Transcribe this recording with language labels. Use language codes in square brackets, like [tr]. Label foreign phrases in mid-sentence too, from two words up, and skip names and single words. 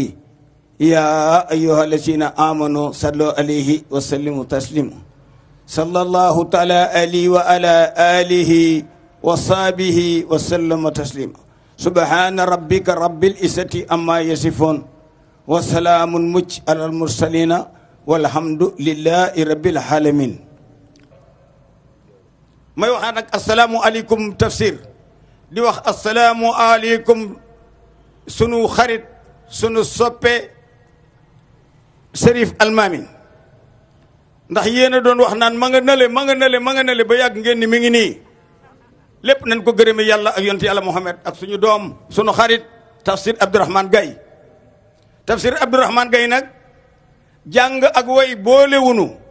[ar] يا أيها الذين آمنوا صلوا عليه وسلموا تسليما صلى الله تعالى عليه وعلى آله وصحبه وسلم تسليما سبحان ربك رب العزة عما يصفون وسلام على المرسلين والحمد لله رب العالمين [wo] may waxaat nag asalaamualeykum tafsir di wax asalaamualeykum sunu xarit sunu soppe Cherif Almami ndax yéen a doon wax naan ma nga nale ba yàgg ngeen ni mi ngi nii lépp nañ ko gërëme yàlla ak yonent yàlla Muhammad ak suñu doom sunu xarit tafsir Abdourahmane Gaye tafsir Abdourahmane Gaye nag jàng ak way boolewunu